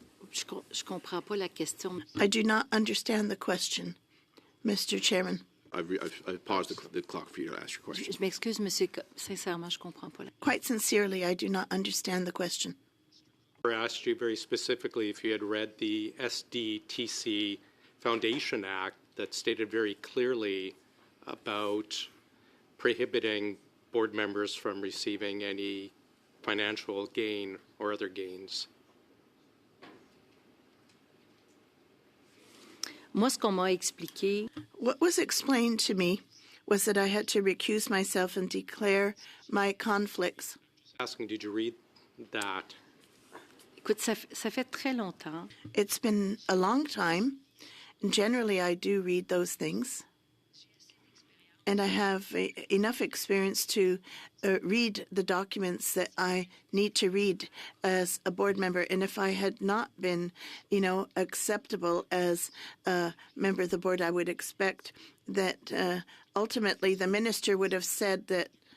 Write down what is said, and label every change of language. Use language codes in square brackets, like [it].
[fr] Je comprends pas la question. [en] I do not understand the question, Mr. Chairman. I've paused the clock for you to ask your question. [fr] Je m'excuse, monsieur. Sincèrement, je comprends pas. [en] Quite sincerely, I do not understand the question. I asked you very specifically if you had read the SDTC Foundation Act that stated very clearly about prohibiting board members from receiving any financial gain or other gains. [fr] Moi, ce qu'on m'a expliqué. [en] What was explained to me was that I had to recuse myself and declare my conflicts. Asking, did you read that? [fr] Écoute, ça fait très longtemps. [en] It's been a long time. And generally, I do read those things. And I have enough experience to read the documents that I need to read as a board member. And if I had not been, acceptable as a member of the board, I would expect that ultimately the minister would have said that.